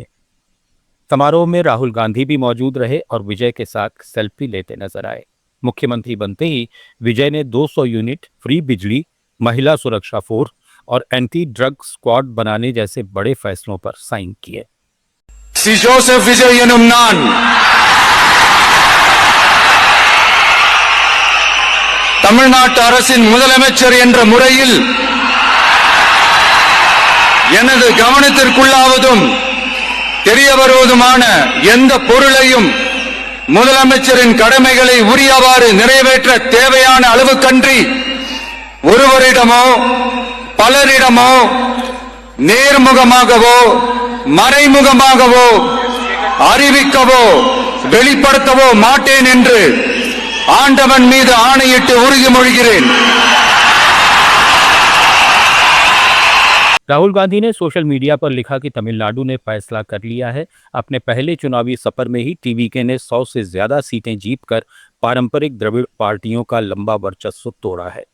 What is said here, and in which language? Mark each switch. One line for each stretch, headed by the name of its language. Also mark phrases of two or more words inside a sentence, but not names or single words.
Hindi: समारोह में राहुल गांधी भी मौजूद रहे और विजय के साथ सेल्फी लेते नजर आए। मुख्यमंत्री बनते ही विजय ने 200 यूनिट फ्री बिजली, महिला सुरक्षा फोर्स और एंटी ड्रग स्क्वाड बनाने जैसे बड़े फैसलों पर साइन किए।
Tamil: सी जोसेफ विजय எனும் நான் தமிழ்நாட்டு அரசின் முதலமைச்சர் என்ற முறையில் எனது கவனத்திற்குள்ளாவதும் தெரிய வருவதுமான எந்த பொருளையும் முதலமைச்சரின் கடமைகளை உரியவாறு நிறைவேற்ற தேவையான அளவுக்கன்றி ஒருவரிடமோ பலரிடமோ நேர்முகமாகவோ மறைமுகமாகவோ அறிவிக்கவோ வெளிப்படுத்தவோ மாட்டேன் என்று ஆண்டவன் மீது ஆணையிட்டு உறுதிமொழிகிறேன்।
Hindi: राहुल गांधी ने सोशल मीडिया पर लिखा कि तमिलनाडु ने फैसला कर लिया है। अपने पहले चुनावी सफर में ही टीवीके ने 100 से ज्यादा सीटें जीतकर पारंपरिक द्रविड़ पार्टियों का लंबा वर्चस्व तोड़ा है।